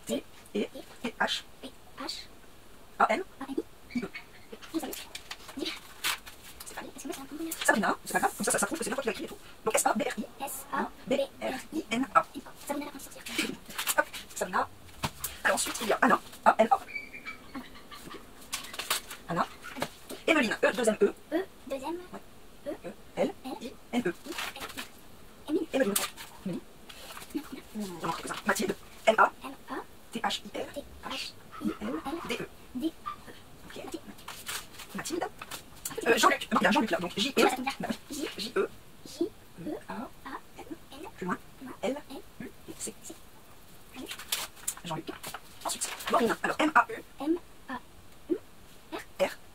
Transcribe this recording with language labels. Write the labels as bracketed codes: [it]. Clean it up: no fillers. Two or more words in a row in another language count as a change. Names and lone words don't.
[fr] Sabrina, c'est pas grave, comme ça se trouve que c'est bien toi qui l'as écrit et tout. Donc S-A-B-R-I-N-A. Sabrina, la sortir. Hop, Sabrina. Alors ensuite il y a Anna, A-N-A. Anna. Emeline, E-2-M-E. E-2-M. E-L-I-N-E. Émilie. Emeline. Mathilde, M-A-T-H-I-L. H-I-L-D-E. Ok. Mathilde. Jean-Luc, il y a Jean-Luc là, donc J-E, J-E, A-N, plus loin, L-U-C. Jean-Luc. Ensuite, Maureen, alors M-A-U,